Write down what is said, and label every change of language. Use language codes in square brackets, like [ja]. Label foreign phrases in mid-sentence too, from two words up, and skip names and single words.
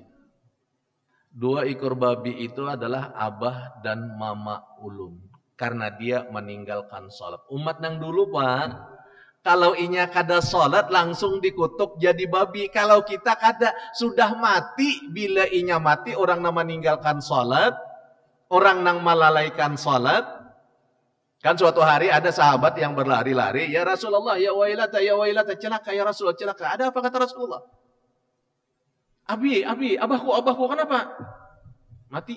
[bjn] 2 ekor babi itu adalah abah dan mama ulun. Karena dia meninggalkan sholat. Umat yang dulu Pak, kalau inya kada sholat langsung dikutuk jadi babi. Kalau kita kada sudah mati, bila inya mati orang yang meninggalkan sholat, orang yang melalaikan sholat. [id] Kan suatu hari ada sahabat yang berlari-lari, [ar] يا رسول الله، يا ويلتا, [id] celaka [ar] يا رسول الله, [id] celaka. Ada apa kata Rasulullah? [bjn] Abahku, kenapa? Mati.